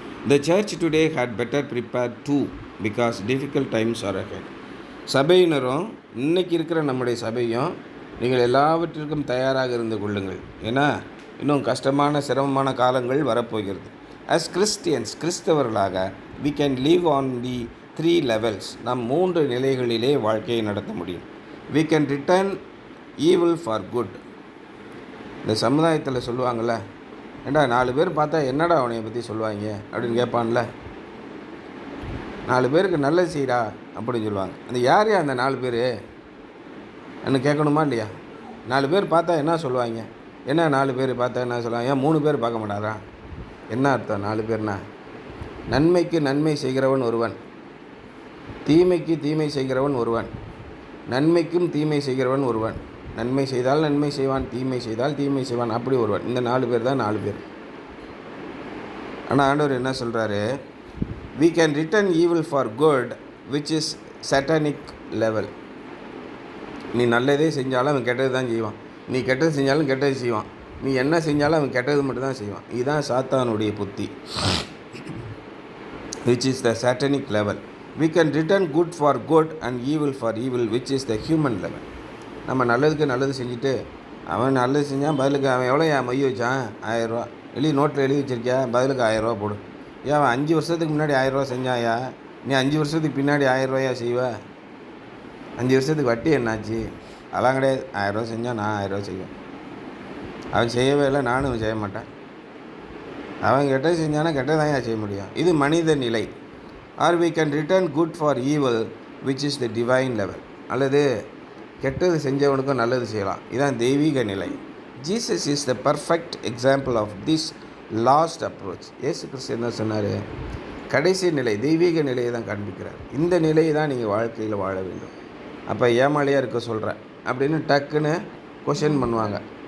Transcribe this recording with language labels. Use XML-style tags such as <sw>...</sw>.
<en>The church today had better prepared too because difficult times are ahead.</en> <ta>சபையினரும் இன்னைக்கு இருக்கிற நம்முடைய சபையும் நீங்கள் எல்லாவற்றிற்கும் தயாராக இருந்து கொள்ளுங்கள். ஏன்னா இன்னும் கஷ்டமான சிரமமான காலங்கள் வரப்போகிறது.</ta> <en>As Christians,</en> <ta>கிறிஸ்தவர்களாக</ta> <en>we can live on the 3 levels.</en> <ta>நாம் 3 நிலைகளிலே வாழ்க்கையை நடத்த முடியும்.</ta> <en>We can return evil for good.</en> <ta>இந்த சமுதாயத்தில் சொல்லுவாங்கள்ல, ஏண்டா 4 பேர் பார்த்தா என்னடா அவனையை பற்றி சொல்லுவாங்க அப்படின்னு கேட்பான்ல. 4 பேருக்கு நல்லது செய்டா அப்படின்னு சொல்லுவாங்க. அந்த யார் அந்த 4 பேர் என்ன கேட்கணுமா இல்லையா? 4 பேர் பார்த்தா என்ன சொல்லுவாங்க? என்ன 4 பேர் பார்த்தா என்ன சொல்லுவாங்க? ஏன் 3 பேர் பார்க்க மாட்டாரா? என்ன அர்த்தம் 4 பேர்னா? நன்மைக்கு நன்மை செய்கிறவன் ஒருவன், தீமைக்கு தீமை செய்கிறவன் ஒருவன், நன்மைக்கும் தீமை செய்கிறவன் ஒருவன். நன்மை செய்தால் நன்மை செய்வான், தீமை செய்தால் தீமை செய்வான், அப்படி ஒருவன். இந்த 4 பேர் தான் 4 பேர். ஆனால் ஆண்டவர் என்ன சொல்கிறாரு?</ta> <en>We can return evil for good, which is satanic level.</en> <ta>நீ நல்லதே செஞ்சாலும் அவன் கெட்டது தான் செய்வான். நீ கெட்டது செஞ்சாலும் கெட்டது செய்வான். நீ என்ன செஞ்சாலும் அவன் கெட்டது மட்டும் தான் செய்வான். இதுதான் சாத்தானுடைய புத்தி,</ta> <en>which is the satanic level. We can return good for good and evil for evil, which is the human level.</en> <ta>நம்ம நல்லதுக்கு நல்லது செஞ்சுட்டு அவன் நல்லது செஞ்சான், பதிலுக்கு அவன் எவ்வளோ என் மொய் வச்சான்? 1000 ரூபா. நோட்டில் எழுதி வச்சிருக்கியா? பதிலுக்கு 1000 ரூபா போடு. ஏன் அவன் 5 வருஷத்துக்கு முன்னாடி 1000 ரூபா செஞ்சாயா? நீ 5 வருஷத்துக்கு பின்னாடி 1000 ரூபாயா செய்வ? 5 வருஷத்துக்கு வட்டி என்னாச்சு? அதெல்லாம் கிடையாது. 1000 ரூபா செஞ்சால் நான் 1000 ரூபா செய்வேன். அவன் செய்யவே இல்லை, நானும் செய்ய மாட்டேன். அவன் கெட்டது செஞ்சானா கெட்டதான் ஏன் செய்ய முடியும்? இது மனித நிலை.</ta> <en>Or we can return good for evil, which is the divine level.</en> <ta>அல்லது கெட்டது செஞ்சவனுக்கும் நல்லது செய்யலாம். இதுதான் தெய்வீக நிலை.</ta> <en>Jesus is the perfect example of this last approach.</en> <ta>இயேசு கிறிஸ்து என்ன சொன்னார்? கடைசி நிலை தெய்வீக நிலையை தான் காண்பிக்கிறார். இந்த நிலையை தான் நீங்கள் வாழ்க்கையில் வாழ வேண்டும். அப்போ ஏமாளியாக இருக்க சொல்கிறேன் அப்படின்னு டக்குன்னு கொஷின் பண்ணுவாங்க.</ta>